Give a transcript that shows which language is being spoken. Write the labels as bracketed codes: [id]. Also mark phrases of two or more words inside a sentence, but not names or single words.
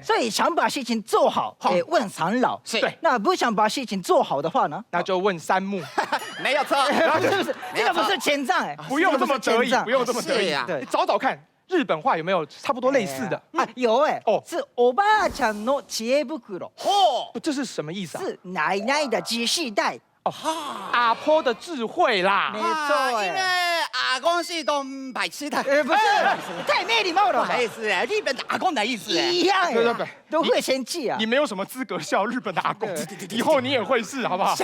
[zh] 所以想把事情做好，得问三老。是对那不想把事情做好的话呢？那就问3木。没有错。不是不是，这个不是前账哎，不用这么得意，不用这么得意是呀。对你找找看，日本话有没有差不多类似的？啊，有哎，哦 [ja] 是欧巴ちゃんの知恵袋， [zh] 哦，这是什么意思啊？是奶奶的记事袋。阿婆的智慧啦没。错因为阿公是东白痴的。不是，太没礼貌了吧？不好意思，日本的阿公的意思。一样对对对哎，都会生气啊你。没有什么资格笑日本的阿公，以后你也会是，好不好？